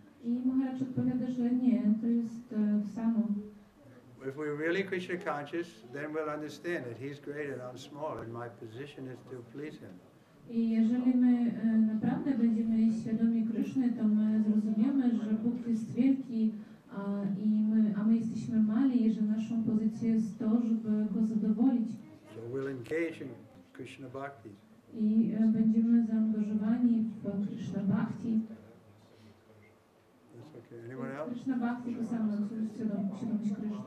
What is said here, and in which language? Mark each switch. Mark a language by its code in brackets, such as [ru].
[pl] I Maharaj odpowiada, że nie, to jest samo. [en] If we're really Krishna conscious, then we'll understand that He's great and I'm small, and my position is to please Him. [pl] I jeżeli my naprawdę będziemy świadomi Kryszny, to my zrozumiemy, że Bóg jest wielki, a my jesteśmy mali i że naszą pozycją jest to, żeby Go zadowolić. [en] So we'll engage in Krishna Bhakti. [pl] I będziemy zaangażowani w Krishna Bhakti. [en] That's okay. Anyone else? [pl] Krishna Bhakti to samo, co jest świadomość Kryszny.